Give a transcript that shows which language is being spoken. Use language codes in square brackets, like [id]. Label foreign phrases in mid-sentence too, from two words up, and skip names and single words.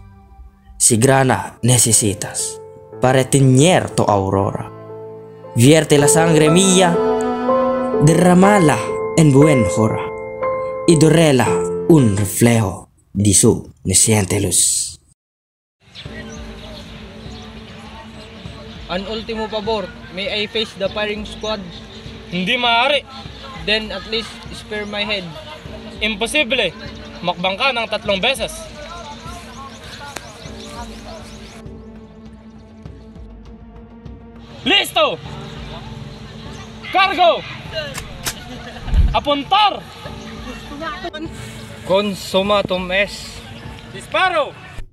[es] Si grana necesitas para teñir tu aurora, vierte la sangre mía, derramala en buen hora y dorela un reflejo de su naciente luz. An ultimo pabor, [en] may I face the firing squad? [tl] Hindi maaari. [en] Then at least spare my head. [tl] Imposible. Makbang ka ng 3 beses. [es] Listo! Cargo! Apuntar! [la] Consumatum es. [es] Disparo!